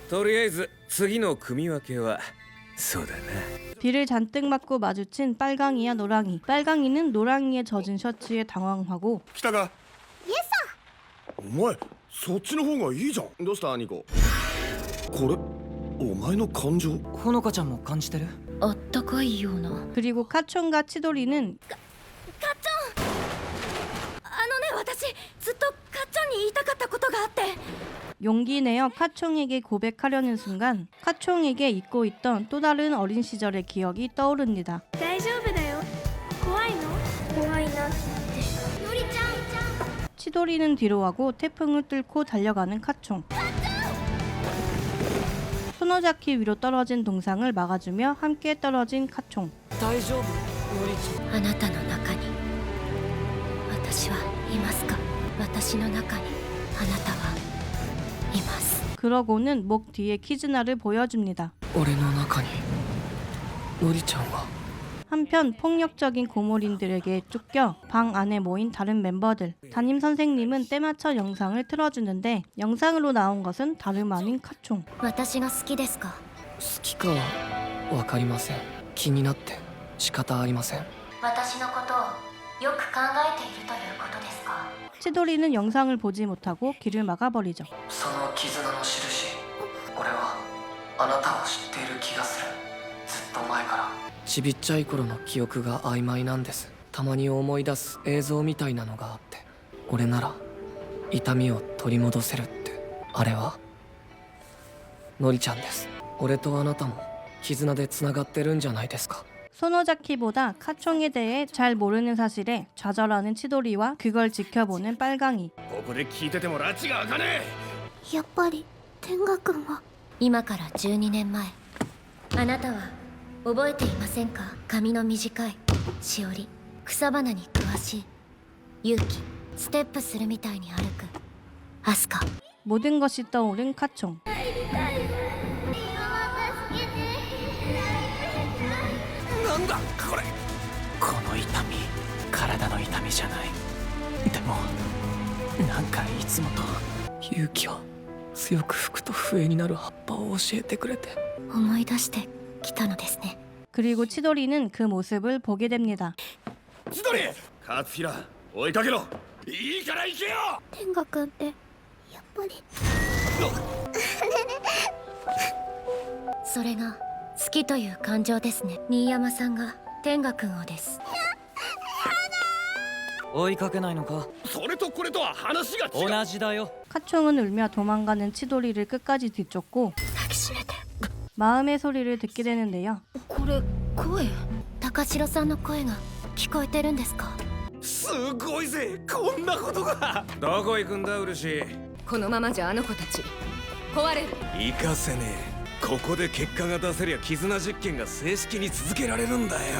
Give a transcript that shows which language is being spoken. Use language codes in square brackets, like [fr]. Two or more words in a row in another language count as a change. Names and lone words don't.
[ja] とりあえず次の組み分けはそうだな [ko] 비를 잔뜩 맞고 마주친 빨강이와 노랑이. 빨강이는 노랑이의 젖은 셔츠에 당황하고 [ja] 来たかイエスさんお前そっちの方がいいじゃんどうしたニコこれお前の感情ほのかちゃんも感じてるあったかいような。 [ko] 그리고 카총과 치도리는 [ja] 私ずっとカッチョンに言いたかったことがあって。 [ko] 용기 내어 카총에게 고백하려는 순간 카총에게 잊고 있던 또 다른 어린 시절의 기억이 떠오릅니다. [ja] 大丈夫だよ。怖いの？怖いなって。のりちゃん。 [ko] 치도리는 뒤로 하고 태풍을 뚫고 달려가는 카총. 소노자키 위로 떨어진 동상을 막아주며 함께 떨어진 카총. [ja] 大丈夫、のりちゃん。あなたの中に私はいますか？私の中にあなたはいます。 [ko] 그러고는 목 뒤에 키즈나를 보여줍니다. [ja] 俺の中にのりちゃんが [ko] 한편 폭력적인 고몰인들에게 쫓겨 방 안에 모인 다른 멤버들. 담임 선생님은 때맞춰 영상을 틀어주는데 영상으로 나온 것은 다름 아닌 카총. [ja] 私が好きですか？好きかは分かりません。気になって仕方ありません。私のことをよく考えているということですか？ [ko] 치도리는 영상을 보지 못하고 길을 막아버리죠. [ja] その絆の印、俺はあなたを知っている気がする。ずっと前から。ちびっちゃい頃の記憶が曖昧なんです。たまに思い出す映像みたいなのがあって、俺なら痛みを取り戻せるって。あれはのりちゃんです。俺とあなたも絆でつながってるんじゃないですか。 [ko] 소노자키보다 카총에 대해 잘 모르는 사실에 좌절하는 치도리와 그걸 지켜보는 빨강이. [ja] ここで聞いてても拉致が開かねやっぱり天賀くんは今から12年前、あなたは覚えていませんか？髪の短いしおり、草花に詳しい勇気、ステップするみたいに歩くアスカ。 [ko] 모든 것이 떠오른 카총. [ja] なんだこれ。この痛み体の痛みじゃない。でもなんかいつもと。勇気を強く吹くと笛になる葉っぱを教えてくれて。思い出してきたのですね。 [ko] 그리고 치도리는 그 모습을 보게 됩니다. [ja] 千鳥勝平追いかけろ。いいから行けよ。天賀くんってやっぱりそれが好きという感情ですね。新山さんが天賀くんをです。追いかけないのか。それとこれとは話が違う。同じだよ。 [ko] 카총은 울며 도망가는 치도리를 끝까지 뒤쫓고 [ja] 抱きしめて。 [ko] 마음의 소리를 듣게 되는데요. [ja] これ声？高城さんの声が聞こえてるんですか？すごいぜこんなことが。どこ行くんだ漆。このままじゃあの子たち壊れる。行かせねえ。ここで結果が出せりゃ絆実験が正式に続けられるんだよ。